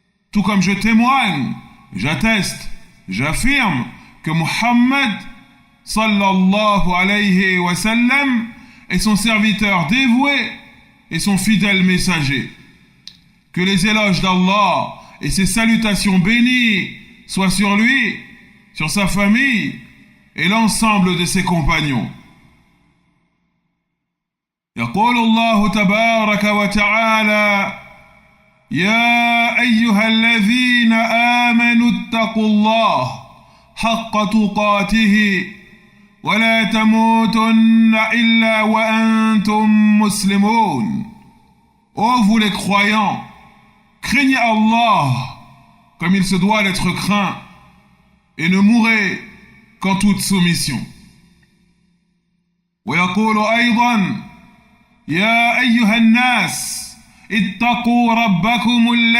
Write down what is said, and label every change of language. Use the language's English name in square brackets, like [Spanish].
[French] Tout comme je témoigne, j'atteste, j'affirme que Muhammad [Arabic] sallallahu alayhi wa sallam [French] est son serviteur dévoué et son fidèle messager. Que les éloges d'Allah et ses salutations bénies soient sur lui, sur sa famille et l'ensemble de ses compagnons. [Arabic] يقول الله تبارك وتعالى يا أيها الذين آمنوا اتقوا الله حق تقاته ولا تموتن إلا وأنتم مسلمون. [French] Ô vous les croyants, craignez Allah comme il se doit d'être craint et ne mourrez qu'en toute soumission. [Arabic] ويقول أيضا يا أيها الناس اتقوا ربكم